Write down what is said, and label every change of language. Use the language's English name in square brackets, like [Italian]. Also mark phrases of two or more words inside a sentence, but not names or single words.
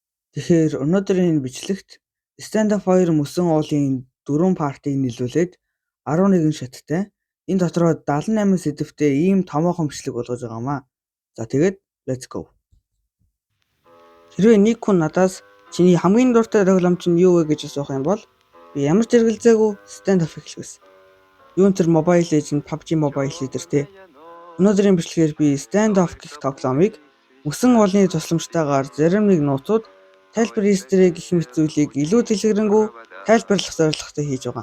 [Mongolian] Тэгэхээр өнөөдрийн энэ бичлэгт Stand Up 2 мөсөн уулын 4 партийг нийлүүлээд 11 шаттай. Энэ дотроо 78 сэдвтэй ийм томоохон бичлэг болгож байгаамаа. За тэгээд [English] let's go. [Mongolian] Хэрвээ нэг хүн надаас чиний хамгийн дуртай тоглоомч нь юу вэ гэж асуух юм бол би ямар ч эргэлзээгүй Stand Up хэлэх байсан. Юун тэр Mobile Legends, PUBG Mobile Leader те. Өнөөдрийн бичлэгээр би Stand Up гэх тоглоомыг мөсөн уулын тусламжтайгаар зарим нэг нууцуд тайлбар эстрэг гэх мэт зүйлийг илүү дэлгэрэнгүй тайлбарлах зорилготой хийж байгаа.